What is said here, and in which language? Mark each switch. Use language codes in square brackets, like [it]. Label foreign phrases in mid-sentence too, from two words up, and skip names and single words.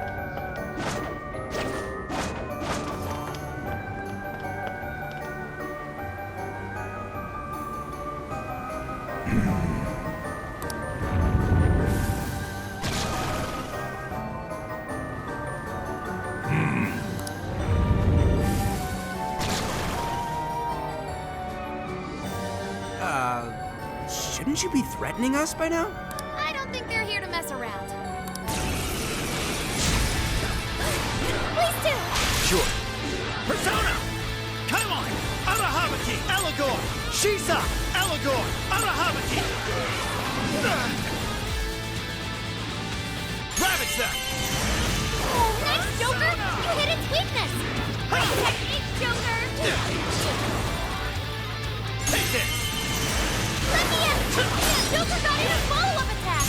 [en] Shouldn't you be threatening us by now? I don't think they're here to mess around. Please do! Sure. Persona! Come on! Arahabaki! Eligor! Shisa! Eligor! Arahabaki! Ravage that! Oh, nice, Joker! You hit its weakness! Great technique, Joker! Take this! Let me in! Joker got in a follow-up attack!